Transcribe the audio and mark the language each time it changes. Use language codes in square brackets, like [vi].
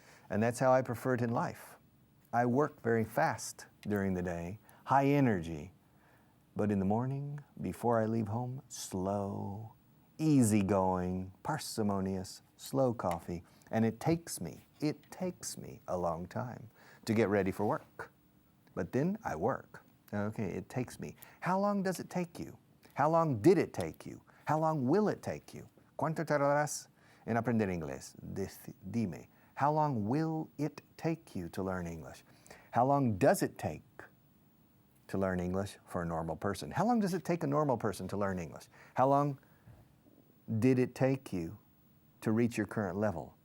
[en] And that's how I prefer it in life. I work very fast during the day, high energy, but in the morning, before I leave home, slow, easygoing, parsimonious, slow coffee. And it takes me a long time to get ready for work. But then I work. Okay, it takes me. How long does it take you? How long did it take you? How long will it take you? [es] ¿Cuánto tardarás en aprender inglés? Dime. [en] How long will it take you to learn English? How long does it take to learn English for a normal person? How long does it take a normal person to learn English? How long did it take you to reach your current level?